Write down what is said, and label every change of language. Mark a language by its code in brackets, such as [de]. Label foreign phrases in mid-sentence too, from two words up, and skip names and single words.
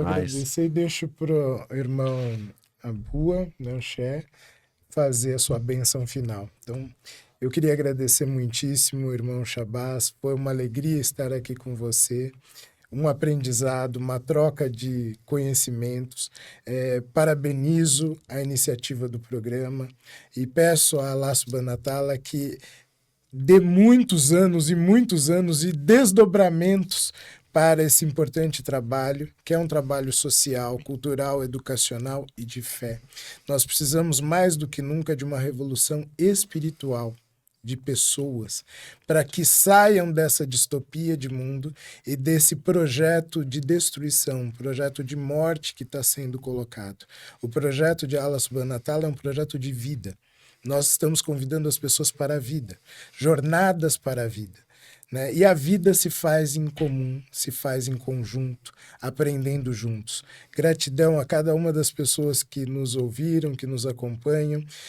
[pt] Vou agradecer e deixo para o irmão Abua, né, Sheikh, fazer a sua bênção final. Então, eu queria agradecer muitíssimo, irmão Shabazz. Foi uma alegria estar aqui com você. Um aprendizado, uma troca de conhecimentos. Parabenizo a iniciativa do programa e peço a Allah [ar] سبحانه وتعالى [pt] que dê muitos anos e desdobramentos para esse importante trabalho, que é um trabalho social, cultural, educacional e de fé. Nós precisamos mais do que nunca de uma revolução espiritual, de pessoas, para que saiam dessa distopia de mundo e desse projeto de destruição, projeto de morte que está sendo colocado. O projeto de Allah [ar] سبحانه وتعالى [pt] é um projeto de vida. Nós estamos convidando as pessoas para a vida, jornadas para a vida, né? E a vida se faz em comum, se faz em conjunto, aprendendo juntos. Gratidão a cada uma das pessoas que nos ouviram, que nos acompanham.